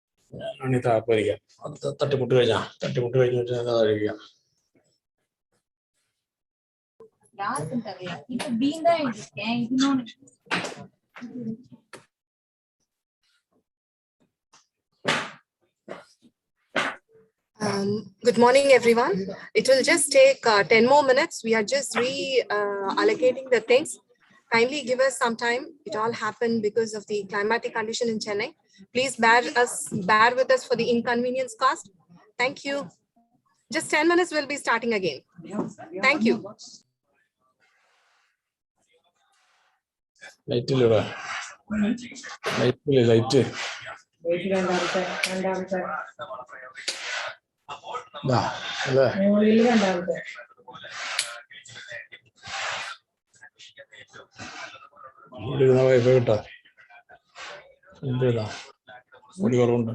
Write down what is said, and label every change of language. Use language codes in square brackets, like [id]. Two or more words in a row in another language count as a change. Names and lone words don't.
[ml] ഞാനാണ് ഈ താല്പര്യം അത് തട്ടിമുട്ട് കഴിഞ്ഞിട്ട് ഞാൻ കഴിക്കാം. [ta] யாருக்கும் தெரியல. இப்ப பீன் தான் இருக்கேன். இன்னொன்னு [en] Good morning, everyone. It will just take 10 more minutes. We are just allocating the things. Kindly give us some time. It all happened because of the climatic condition in Chennai. Please bear with us for the inconvenience caused. Thank you. Just 10 minutes, we'll be starting again. Thank you. [ml] ലൈറ്റില്ലടാ, ലൈറ്റ് അല്ലേ? വൈഫൈ കിട്ടാ ഫ്രണ്ടിലിരുന്നാ പൊടി കുറവുണ്ട്.